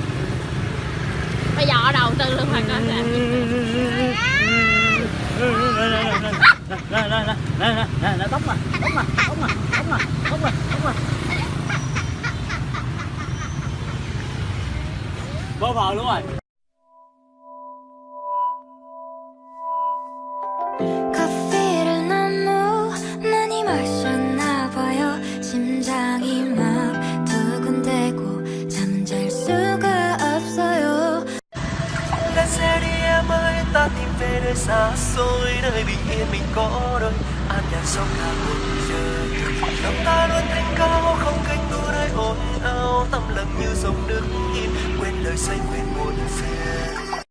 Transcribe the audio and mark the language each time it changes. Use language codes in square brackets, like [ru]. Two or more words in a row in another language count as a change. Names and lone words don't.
[vi] Bây giờ ở đầu tư luôn phải coi nè. Nè, tóc mà. Bơ phờ luôn rồi. [ko] 커피를 너무 많이 마셨나 봐요. 심장이 막 두근대고 잠은 잘 수가 없어요. [vi] Ta sẽ đi em ơi, ta tìm về nơi xa xôi, nơi bình yên mình có đôi, an nhàn sau cả cuộc đời. Lòng ta luôn thanh cao, không cánh đua nơi ồn ào, tâm lặng như dòng nước yên, quên lời say quên muộn phiền.